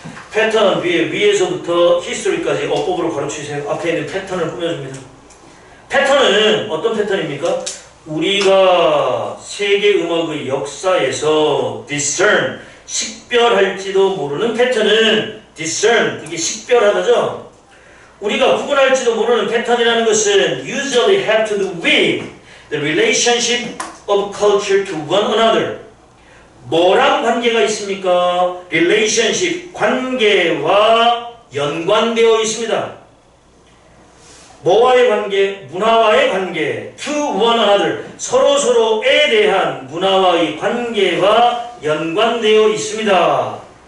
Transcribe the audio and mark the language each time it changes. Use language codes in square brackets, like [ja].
[ko] 패턴 위에 위에서부터 history까지 어법으로 가로치세요. 앞에 있는 패턴을 꾸며줍니다. 패턴은 어떤 패턴입니까? 우리가 세계 음악의 역사에서 discern, 식별할지도 모르는 패턴은 discern, 이게 식별하다죠? 우리가 구분할지도 모르는 패턴이라는 것은 [en] usually have to do with the relationship of culture to one another. [ko] 뭐랑 관계가 있습니까? relationship, 관계와 연관되어 있습니다. 뭐와의 관계? 문화와의 관계. [en] to one another. [ko] 서로서로에 대한 문화와의 관계와 연관되어 있습니다.